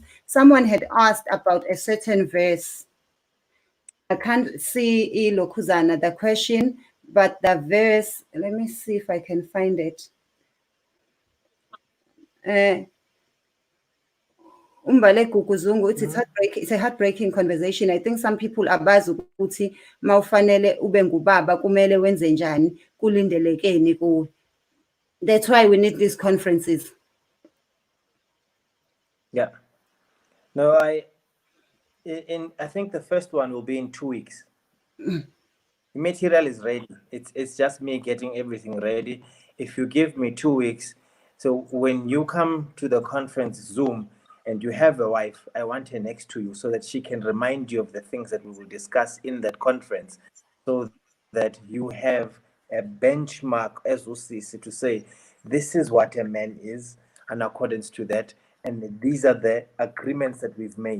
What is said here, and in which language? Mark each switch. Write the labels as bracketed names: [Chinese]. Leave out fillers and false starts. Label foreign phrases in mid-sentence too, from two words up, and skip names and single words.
[English] Someone had asked about a certain verse. I can't see Lokuzana, the question, but the verse, let me see if I can find it. It's a heartbreaking conversation. I think some people are [Zulu] bazi ukuthi mawufanele ube ngubaba kumele wenze njani kulindelekeni kuwe. [English] That's why we need these conferences. Yeah. No, I think the first one will be in 2 weeks. The material is ready. It's just me getting everything ready. If you give me 2 weeks, so when you come to the conference Zoom and you have a wife, I want her next to you so that she can remind you of the things that we will discuss in that conference, so that you have a benchmark as Usisi to say, this is what a man is in accordance to that, and these are the agreements that we've made.